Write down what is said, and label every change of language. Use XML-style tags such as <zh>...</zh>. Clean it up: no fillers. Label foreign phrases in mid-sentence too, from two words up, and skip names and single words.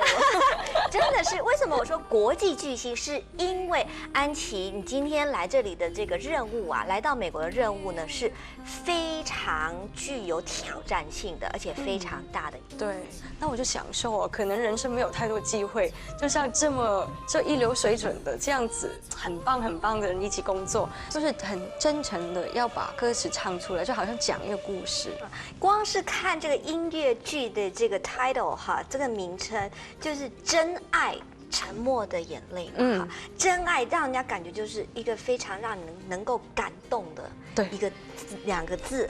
<zh>真的是，為什麼我說國際巨星？是因為安琪，你今天來這裡的這個任務啊，來到美國的任務呢，是非常具有挑戰性的，而且非常大的。對，那我就享受哦，可能人生沒有太多機會，就像這一流水準的這樣子，很棒很棒的人一起工作，就是很真誠的要把歌詞唱出來，就好像講一個故事。光是看這個音樂劇的這個 title 哈，這個名稱就是真愛沉默的眼淚嘛，哈，真愛讓人家感覺就是一個非常讓人能夠感動的一個兩個字。</zh>